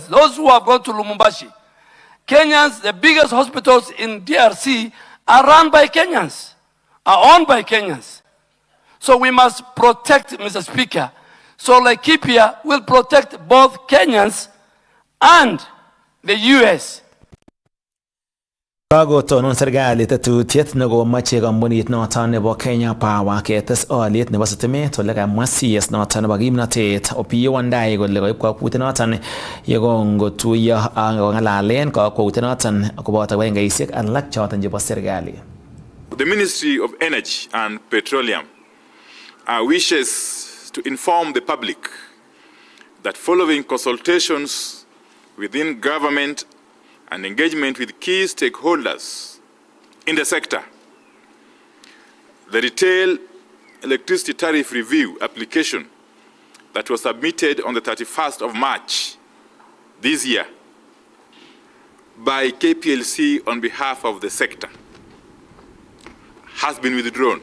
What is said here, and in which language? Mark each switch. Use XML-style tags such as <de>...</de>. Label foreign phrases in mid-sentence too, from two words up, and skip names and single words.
<en>Those who have gone to Lumumbashi. Kenyans, the biggest hospitals in DRC are run by Kenyans, are owned by Kenyans. So we must protect, Mr. Speaker. So Laikipia will protect both Kenyans and the US.</en> <kln>Kagotonon serikali tetutiet nekomoche kampunit noton nebo Kenya Power ketes oliet nebo sitimet ole kamwa CS noton nebo kimnotet Opiyo Wandayi kole koib kakwautiet noton yekongotuiyo ak kong'alalen kakwautiet noton koboto wengeisiek alak choton chebo serikali.</kln> <en>The Ministry of Energy and Petroleum wishes to inform the public that following consultations within government and engagement with key stakeholders in the sector, the retail electricity tariff review application that was submitted on the 31st of March this year by KPLC on behalf of the sector has been withdrawn.</en>